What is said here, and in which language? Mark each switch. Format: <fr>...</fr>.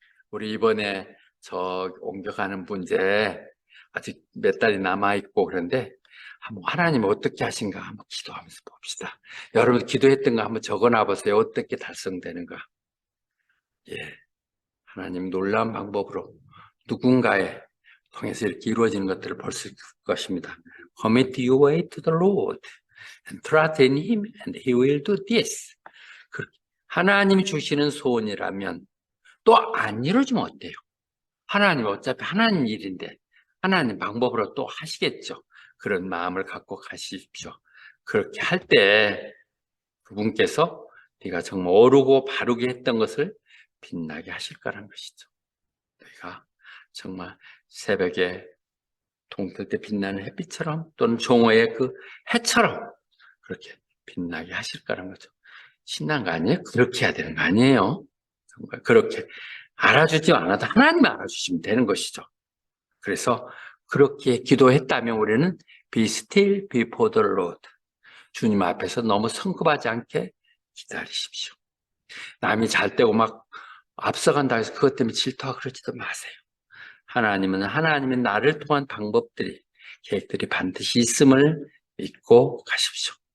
<ko>우리 이번에 저 옮겨가는 문제 아직 몇 달이 남아있고 그런데 한번 하나님 어떻게 하신가 한번 기도하면서 봅시다. 여러분 기도했던 거 한번 적어놔 보세요. 어떻게 달성되는가. 하나님 놀라운 방법으로 누군가의 통해서 이렇게 이루어지는 것들을 볼 수 있을 것입니다.</ko> <en>Commit your way to the Lord and trust in Him and He will do this.</en> <ko>하나님이 주시는 소원이라면 또 안 이루어지면 어때요? 하나님 어차피 하나님 일인데 하나님 방법으로 또 하시겠죠. 그런 마음을 갖고 가십시오. 그렇게 할 때 그분께서 네가 정말 오르고 바르게 했던 것을 빛나게 하실 거라는 것이죠. 네가 정말 새벽에 동틀 때 빛나는 햇빛처럼 또는 종호의 그 해처럼 그렇게 빛나게 하실 거라는 거죠. 신난 거 아니에요? 그렇게 해야 되는 거 아니에요? 정말 그렇게 알아주지 않아도 하나님 알아주시면 되는 것이죠. 그래서 그렇게 기도했다면 우리는</ko> <en>Be still before the Lord.</en> <ko>주님 앞에서 너무 성급하지 않게 기다리십시오. 남이 잘 때고 막 앞서간다 해서 그것 때문에 질투하고 그러지도 마세요. 하나님은 나를 통한 방법들이, 계획들이 반드시 있음을 믿고 가십시오.</ko>